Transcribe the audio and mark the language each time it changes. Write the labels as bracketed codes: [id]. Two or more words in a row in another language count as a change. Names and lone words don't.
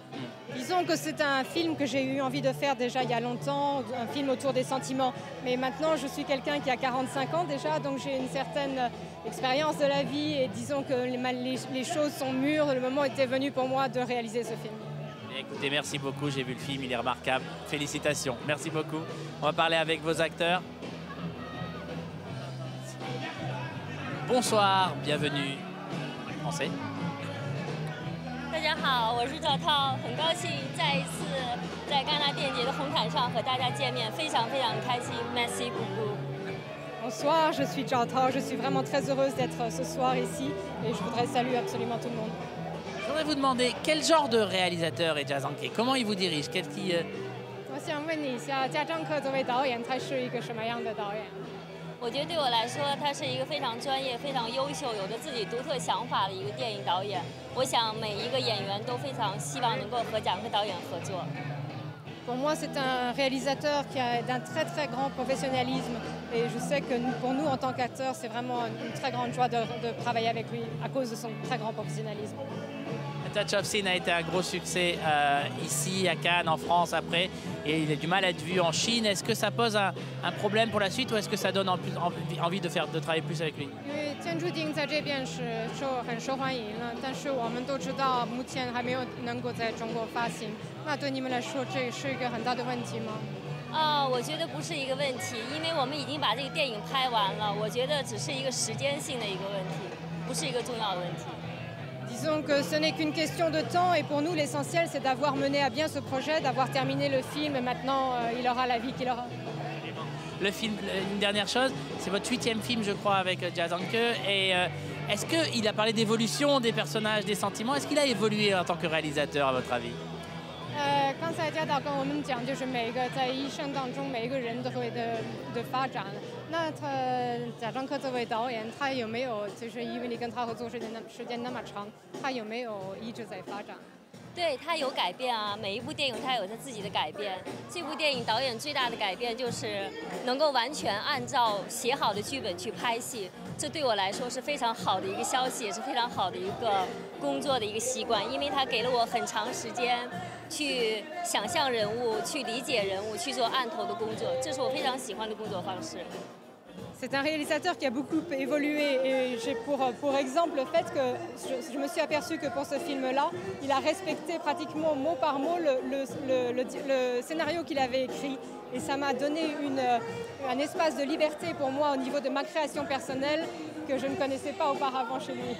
[fr] Disons que c'est un film que j'ai eu envie de faire déjà il y a longtemps, un film autour des sentiments. Mais maintenant, je suis quelqu'un qui a 45 ans déjà, donc j'ai une certaine expérience de la vie et disons que les choses sont mûres. Le moment était venu pour moi de réaliser ce film. Écoutez, merci beaucoup. J'ai vu le film, il est remarquable. Félicitations. Merci beaucoup. On va parler avec vos acteurs. Bonsoir, bienvenue. Français. [zh] 大家好，我是赵涛，很高兴再一次在戛纳电影节的红毯上和大家见面，非常非常开心。 [fr] Merci beaucoup. Bonsoir, je suis Zhao Tao. Je suis vraiment très heureuse d'être ce soir ici et je voudrais saluer absolument tout le monde. Je voudrais vous demander quel genre de réalisateur est Jian Zanke? Comment il vous dirige? [zh] 我想问你一下，贾樟柯作为导演，他是一个什么样的导演？我觉得对我来说，他是一个非常专业、非常优秀、有着自己独特想法的一个电影导演。我想每一个演员都非常希望能够和贾樟柯导演合作。 [fr] Pour moi, c'est un réalisateur qui a d'un très très grand professionnalisme et je sais que pour nous en tant qu'acteurs, c'est vraiment une très grande joie de travailler avec lui à cause de son très grand professionnalisme. Touch of Sin a été un gros succès ici à Cannes, en France après, et il a du mal à être vu en Chine. Est-ce que ça pose un problème pour la suite ou est-ce que ça donne envie de travailler plus avec lui? [zh] 天注定在这边是很受欢迎了，但是我们都知道目前还没有能够在中国发行。那对你们来说，这是一个很大的问题吗？我觉得不是一个问题，因为我们已经把这个电影拍完了。我觉得只是一个时间性的一个问题，不是一个重要的问题。 [fr] Disons que ce n'est qu'une question de temps et pour nous l'essentiel c'est d'avoir mené à bien ce projet, d'avoir terminé le film et maintenant il aura la vie qu'il aura. Le film, une dernière chose, c'est votre 8e film je crois avec Jia Zhangke et est-ce qu'il a parlé d'évolution des personnages, des sentiments? Est-ce qu'il a évolué en tant que réalisateur à votre avis? [zh] 刚才贾导跟我们讲，就是每一个在一生当中，每一个人都会的发展。那贾樟柯作为导演，他有没有就是因为你跟他合作时间那么长，他有没有一直在发展？对，他有改变啊，每一部电影他有他自己的改变。这部电影导演最大的改变就是能够完全按照写好的剧本去拍戏，这对我来说是非常好的一个消息，也是非常好的一个工作的一个习惯，因为他给了我很长时间去想象人物、去理解人物、去做案头的工作，这是我非常喜欢的工作方式。 [fr] C'est un réalisateur qui a beaucoup évolué et j'ai pour exemple le fait que je me suis aperçue que pour ce film-là, il a respecté pratiquement mot par mot le scénario qu'il avait écrit et ça m'a donné un espace de liberté pour moi au niveau de ma création personnelle que je ne connaissais pas auparavant chez lui.